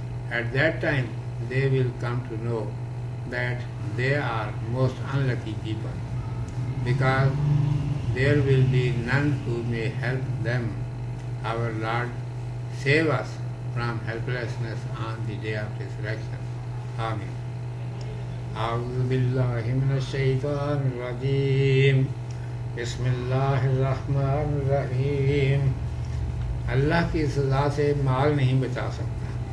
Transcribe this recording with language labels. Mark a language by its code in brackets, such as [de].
[en] At that time they will come to know that they are most unlucky people, because there will be none who may help them. Our Lord, save us from helplessness on the day of resurrection. Amen. [ar] أعوذ بالله من الشيطان الرجيم بسم اللہ الرحمن الرحیم. [ur] اللہ کی سزا سے مال نہیں بچا سکتا.